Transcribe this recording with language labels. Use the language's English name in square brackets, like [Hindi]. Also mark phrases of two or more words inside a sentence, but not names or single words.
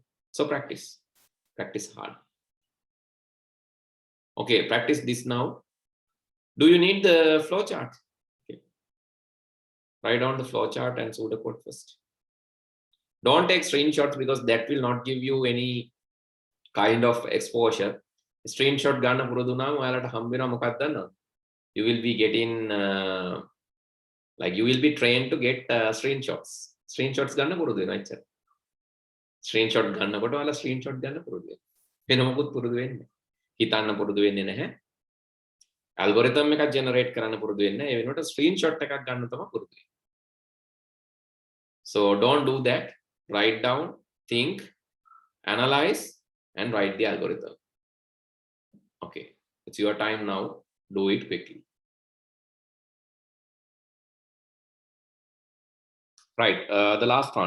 [English] So practice hard. Okay, practice this now. Do you need the flow chart? Okay. Write down the flow chart and pseudocode first. Don't take screenshots because that will not give you any kind of exposure. [Sinhala] Screenshot ගන්න පුරුදු නම් ඔයාලට හම්බ වෙනවා මොකක්ද දන්නවද? [English] You will be getting like you will be trained to get screenshots. [Sinhala] Screenshots ගන්න පුරුදු වෙනවා එච්චර. Screenshot ගන්නකොට ඔයාලා screenshot ගන්න පුරුදු වෙනවා. වෙන මොකුත් පුරුදු වෙන්නේ නැහැ. හිතන්න පුරුදු වෙන්නේ නැහැ. Algorithm එකක් generate කරන්න පුරුදු වෙන්නේ නැහැ. ඒ වෙනුවට screenshot එකක් ගන්න තමයි පුරුදු වෙන්නේ. [English] So don't do that. Write down, think, analyze, and write the algorithm. Okay, it's your time now. Do it quickly. Right, the last one.